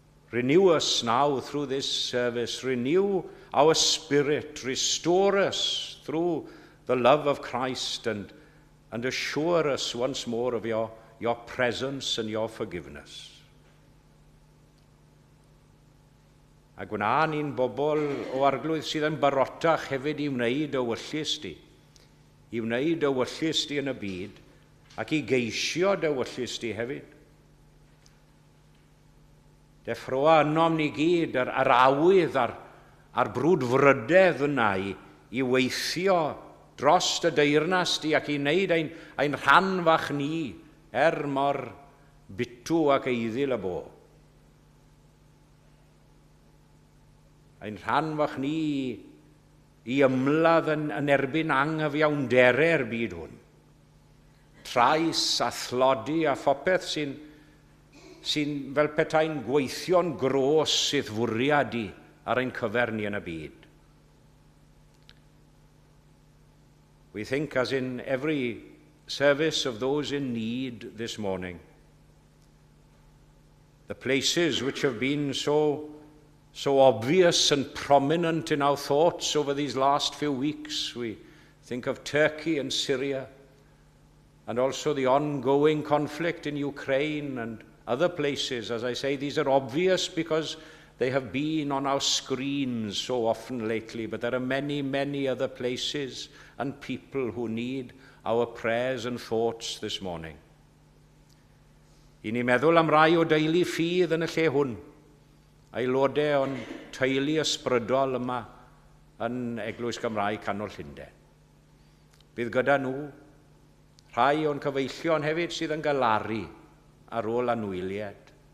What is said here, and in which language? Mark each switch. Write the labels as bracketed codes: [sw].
[en] Renew us now through this service. Renew our spirit. Restore us through the love of Christ and assure us once more of your presence and your forgiveness. [cy] A gwna ni'n bobl o arglwydd sydd yn barotach hefyd I wneud y wyllus di. I wneud y wyllus di yn y byd ac I geisio dy wyllus di hefyd. Deffroa ynom ni gyd yr awydd a'r brwdfrydedd yna I weithio dros y deyrnas di ac I wneud ein rhan fach ni mor bitw ac eiddil y bo. Ein rhan fach ni I ymladd yn erbyn anghyfiawnderau'r byd hwn. trais a thlodi a phopeth sy'n fel petai'n gweithio'n gros sydd fwriad i ar ein cyfer ni yn y byd. [en] We think, as in every service, of those in need this morning. The places which have been so obvious and prominent in our thoughts over these last few weeks. We think of Turkey and Syria, and also the ongoing conflict in Ukraine and other places. As I say, these are obvious because they have been on our screens so often lately, but there are many, many other places and people who need our prayers and thoughts this morning. [cy] I ni meddwl am rai o deulu ffydd yn y lle hwn, aelodau o'n teulu ysbrydol yma yn Eglwys Gymraeg Canol Llundain. Bydd gyda nhw rhai o'n cyfeillion hefyd sydd yn galaru ar ôl anwyliad.